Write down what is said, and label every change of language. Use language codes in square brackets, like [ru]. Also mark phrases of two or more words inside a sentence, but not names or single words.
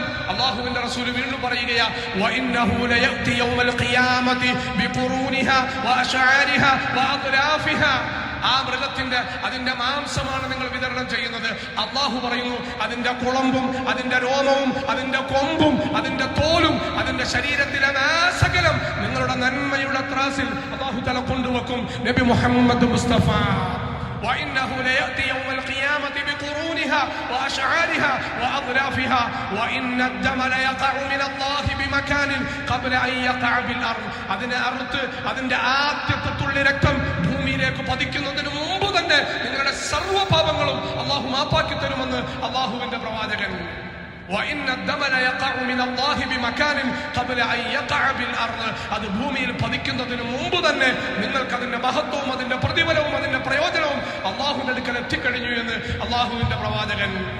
[ml] അള്ളാഹുവിന്റെ റസൂൽ വീണ്ടും പറയുകയാ, ആ മൃഗത്തിന്റെ അതിന്റെ മാംസമാണ് നിങ്ങൾ വിതരണം ചെയ്യുന്നത്. അള്ളാഹു പറയുന്നു, അതിന്റെ കുളമ്പും അതിന്റെ രോമവും അതിന്റെ കൊമ്പും അതിന്റെ തോലും അതിന്റെ ശരീരത്തിലെ സകലം നിങ്ങളുടെ നന്മയുടെ ത്രാസിൽ [ar] الله تعالى [ml] കൊണ്ടുവെക്കും. [ar] നബി മുഹമ്മദ് മുസ്തഫ وإنه ليأتي يوم القيامة بقرونها وأشعارها وأظلافها وإن الدم ليقع من الله بمكان قبل أن يقع بالأرض. [ml] അതിനെ അറുത്ത് അതിന്റെ ആദ്യത്തെ തുള്ളി രക്തം ഭൂമിയിലേക്ക് പതിക്കുന്നതിന് മുമ്പ് തന്നെ നിങ്ങളുടെ സർവ്വ പാപങ്ങളും അള്ളാഹു മാപ്പാക്കി തരുമെന്ന് അള്ളാഹുവിന്റെ പ്രവാചകൻ. അത് ഭൂമിയിൽ പതിക്കുന്നതിന് മുമ്പ് തന്നെ നിങ്ങൾക്ക് അതിന്റെ മഹത്വവും അതിന്റെ പ്രതിഫലവും അതിന്റെ പ്രയോജനവും അള്ളാഹുവിന്റെ അടുക്കൽ എത്തിക്കഴിഞ്ഞു എന്ന് അള്ളാഹുവിന്റെ പ്രവാചകൻ.